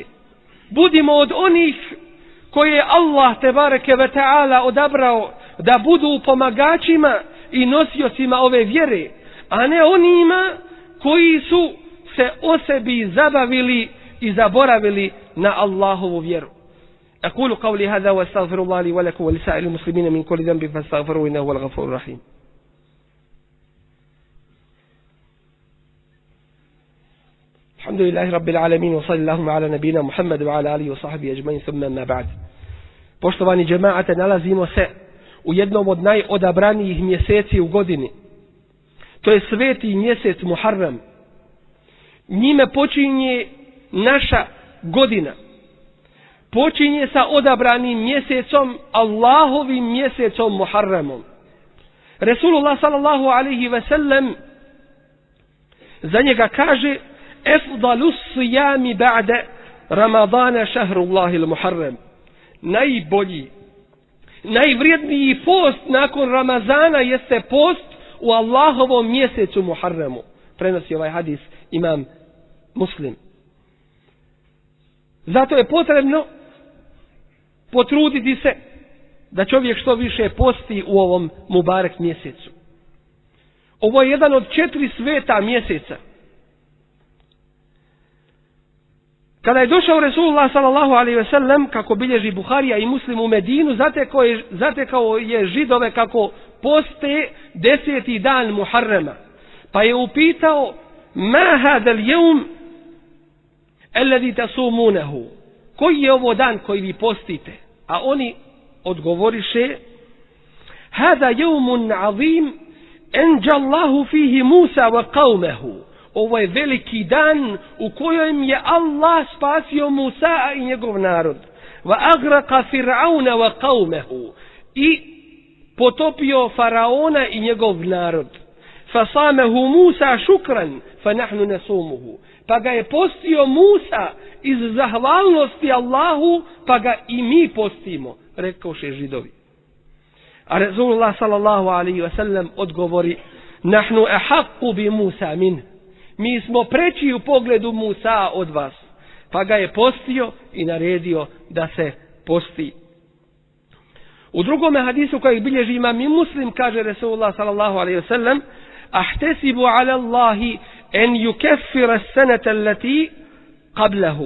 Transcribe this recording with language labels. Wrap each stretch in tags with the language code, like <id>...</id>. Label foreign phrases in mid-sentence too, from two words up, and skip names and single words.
<bs>Budimo od onih koje je Allah</bs> <ar>تبارك وتعالى</ar> <bs>odabrao da budu pomagačima i nosiocima ove vjere, a ne onima koji su se o sebi zabavili i zaboravili na Allahovu vjeru.</bs> <ar>أقول قولي هذا واستغفر الله لي ولكم ولسائر المسلمين من كل ذنب فاستغفروه إنه هو الغفور الرحيم. الحمد لله رب العالمين وصلى اللهم على نبينا محمد وعلى آله وصحبه أجمعين ثم ما بعد.</ar> <bs>Poštovani džemaate, nalazimo se u jednom od najodabranijih mjeseci u godini. To je sveti mjesec Muharram. Njime počinje naša godina. Počinje sa odabranim mjesecom, Allahovim mjesecom Muharramom. Resulullah</bs> <ar>صلى الله عليه وسلم</ar> <bs>za njega kaže:</bs> <ar>"أفضل الصيام بعد رمضان شهر الله المحرم."</ar> <bs>Najbolji, najvrijedniji post nakon Ramazana jeste post u Allahovom mjesecu Muharramu. Prenosi ovaj hadis imam Muslim. Zato je potrebno potruditi se da čovjek što više posti u ovom mubarek mjesecu. Ovo je jedan od 4 sveta mjeseca. Kada je došao Resulullah</bs> <ar>صلى الله عليه وسلم,</ar> <bs>kako bilježi Buharija i Muslim, u Medinu, zatekao je Židove kako poste 10. dan Muharrama. Pa je upitao:</bs> <ar>"ما هذا اليوم الذي تصومونه,</ar> <bs>koji je ovo dan koji vi postite? A oni odgovoriše:</bs> <ar>هذا يوم عظيم أنجى الله فيه موسى وقومه.</ar> <bs>Ovo je veliki dan u kojem je Allah spasio Musa i njegov narod.</bs> <ar>وأغرق فرعون وقومه,</ar> <bs>i potopio Faraona i njegov narod.</bs> <ar>فصامه موسى شكرا، فنحن نصومه.</ar> <bs>Pa ga je postio Musa iz zahvalnosti Allahu, pa ga i mi postimo, rekauše Židovi. A Rasulullah</bs> <ar>صلى الله عليه وسلم</ar> <bs>odgovori:</bs> <ar>نحن أحق بموسى من.</ar> <bs>Mi smo preći u pogledu Musa od vas. Pa ga je postio i naredio da se posti. U drugom hadisu koji bilježi imam i Muslim, kaže Rasulullah</bs> <ar>صلى الله عليه وسلم: أحتسب على الله أن يكفر السنة التي قبله.</ar>